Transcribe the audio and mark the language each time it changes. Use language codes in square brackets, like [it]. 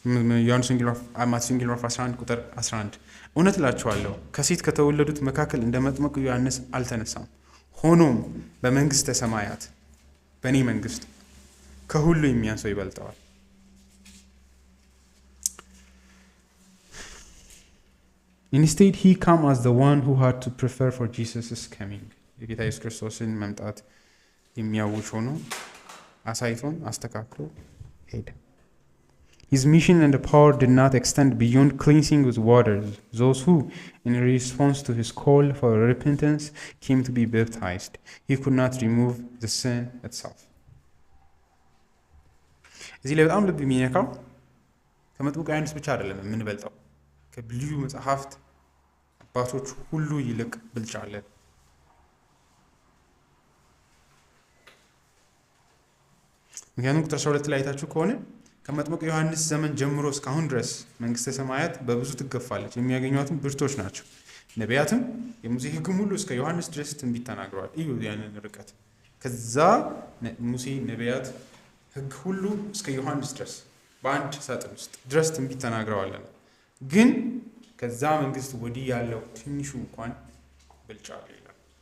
[am] ማቴዎስ ወንጌል ምዕራፍ 11 ቁጥር 11 እውነት እላችኋለሁ ከሴት ከተወለዱት መካከል እንደ መጥምቁ ዮሐንስ አልተነሳም፣ ሆኖም በመንግስተ ሰማያት በእኔ መንግስት ከሁሉ የሚያንሰው ይበልጠዋል። [en] Instead, he came as the one who had to prepare for Jesus' coming. [am] የጌታ ኢየሱስ ክርስቶስን መምጣት የሚያውጅ ሆኖ አሳይቶን አስተካክሎ ሄደ። [en] His mission and power did not extend beyond cleansing with water. Those who, in response to his call for repentance, came to be baptized. He could not remove the sin itself. [am] እዚህ ላይ በጣም ልብ የሚነካው ከመጥምቁ ዮሐንስ ብቻ አይደለም የምንበልጠው፣ ከብሉይ መጽሐፍት አባቶች ሁሉ ይልቅ ብልጫ አለን። ምክንያቱም ቁጥር 12 ላይ አይታችሁ ከሆነ ከመጥምቁ ዮሐንስ ዘመን ጀምሮ እስካሁን ድረስ መንግስተ ሰማያት በብዙ ትገፋለች፣ የሚያገኟትም ብርቶች ናቸው። ነቢያትም የሙሴ ሕግም ሁሉ እስከ ዮሐንስ ድረስ ትንቢት ተናግረዋል። እዩ ያንን ርቀት። ከዛ ሙሴ ነቢያት ሕግ ሁሉ እስከ ዮሐንስ ድረስ በአንድ ሳጥን ውስጥ ድረስ ትንቢት ተናግረዋል። ግን ከዛ መንግስት ወዲህ ያለው ትንሹ እንኳን ብልጫ ይላል።